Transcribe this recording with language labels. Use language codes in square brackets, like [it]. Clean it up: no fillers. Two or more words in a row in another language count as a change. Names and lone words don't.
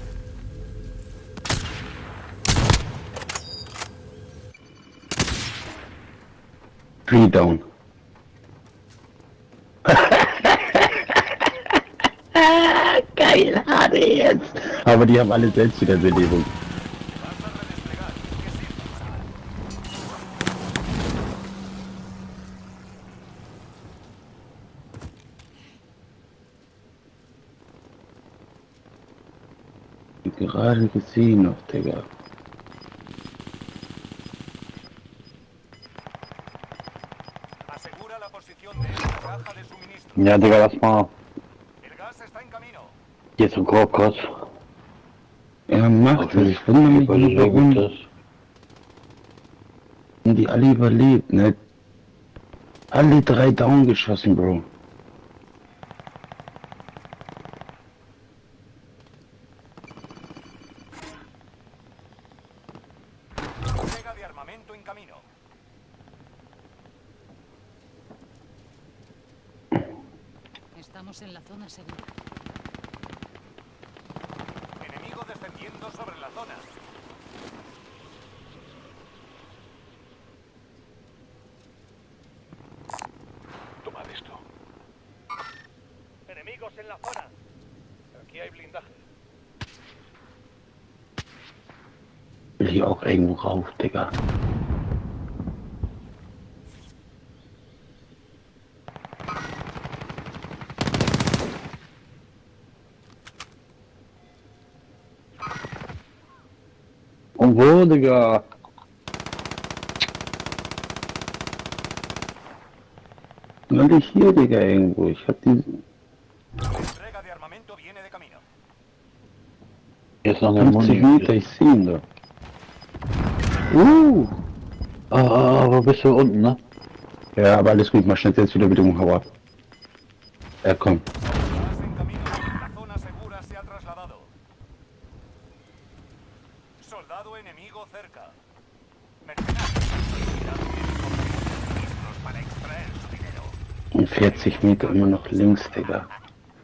[en] Three down. [de] Geil, Harry jetzt. Aber die haben alle Selbstwiederbelebung. [es] Vas a redesplegar. Que sirva. [de] Gerade gesehen noch, Digga. [es] Asegura la posición de esta caja de suministro. [de] Ja, Digga, lass mal. [es] El gas está en camino. [de] Hier ist ein Korkos. Er macht es. Ich wundere mich nicht, warum die alle überlebt, ne? Alle drei down geschossen, Bro. [es] Entrega de armamento en camino. Estamos en la zona segura. Enemigo descendiendo sobre la zona. Tomad esto. Enemigos en la zona. Aquí hay blindaje. [de] Will hier auch irgendwo rauf, Digga. Und wo, Digga? Weil ich hier, Digga, irgendwo. Ich hab diesen [es] Entrega de armamento viene de camino. [de] jetzt noch eine 50 Meter, ich sehe ihn da. Aber bist du unten, ne? Ja, aber alles gut, mach schnell jetzt wieder hau ab. Komm. [es] Gas en camino. La zona segura se ha trasladado. Soldado enemigo cerca. Mercenarios. Cuidado bien con los suministros para extraer su dinero. [de] Und 40 Meter immer noch links, Digga.